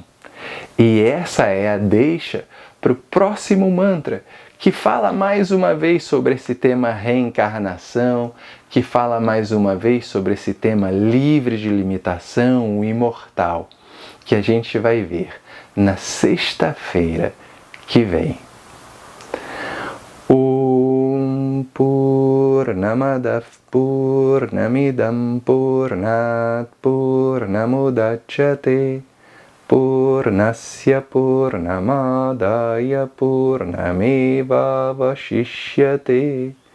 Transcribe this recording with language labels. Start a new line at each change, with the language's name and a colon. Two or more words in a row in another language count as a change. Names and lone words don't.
Portuguese: E essa é a deixa para o próximo mantra, que fala mais uma vez sobre esse tema reencarnação, que fala mais uma vez sobre esse tema livre de limitação, o imortal, que a gente vai ver na sexta-feira que vem.
Sanskrit: ॐ पूर्णमदः पूर्णमिदं पूर्णात् पूर्णमुदच्यते पूर्णस्य पूर्णमादाय पूर्णमेव अवशिष्यते.